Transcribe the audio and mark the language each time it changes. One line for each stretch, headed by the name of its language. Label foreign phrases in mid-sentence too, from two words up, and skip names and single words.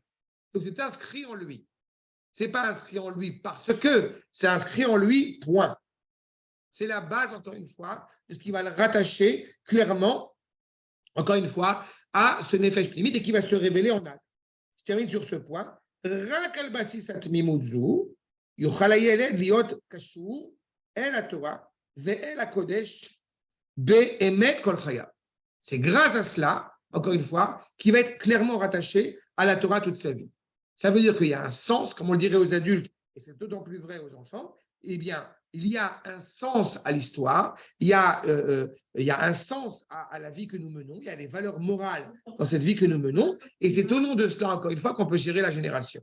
French: Donc, c'est inscrit en lui. Ce n'est pas inscrit en lui parce que, c'est inscrit en lui, point. C'est la base, encore une fois, de ce qui va le rattacher clairement, encore une fois, à ce
Hebrew: נפש פנימית
French: et qui va se révéler en acte. Je termine sur ce point.
Hebrew: רק על בסיס תמימות יוכל הילד להיות קשור אל התורה ואל הקודש באמת כל חייו.
French: C'est grâce à cela, encore une fois, qu'il va être clairement rattaché à la Torah toute sa vie. Ça veut dire qu'il y a un sens, comme on le dirait aux adultes, et c'est d'autant plus vrai aux enfants, eh bien, il y a un sens à l'histoire, il y a un sens à la vie que nous menons, il y a des valeurs morales dans cette vie que nous menons, et c'est au nom de cela, encore une fois, qu'on peut gérer la génération.